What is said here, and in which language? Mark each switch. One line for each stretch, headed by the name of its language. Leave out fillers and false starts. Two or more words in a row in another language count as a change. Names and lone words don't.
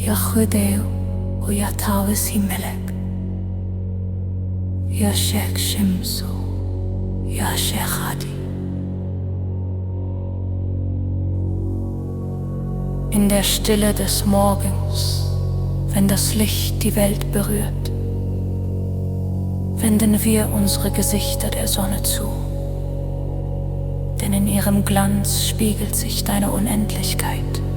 Kurdish: خديو ويا تاوسي ملك يا شيخ شمسو يا شيخ Hadi.
German: In der Stille des Morgens, wenn das Licht die Welt berührt, wenden wir unsere Gesichter der Sonne zu, denn in ihrem Glanz spiegelt sich deine Unendlichkeit.